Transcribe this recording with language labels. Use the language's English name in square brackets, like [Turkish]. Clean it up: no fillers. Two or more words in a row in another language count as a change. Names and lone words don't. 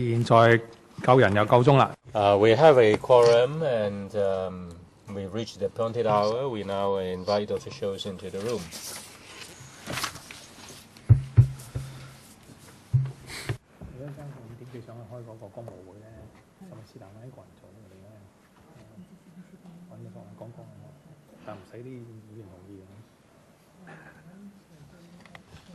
[Cantonese] 在夠人又夠鐘啦。 [English] We have a quorum and we've reached the appointed hour. We now invite officials into the room. [Cantonese] 你一陣5點幾上去開嗰個公務會咧，係咪是但揾一個人做咧？你揾一個人講，但唔使啲議員同意嘅。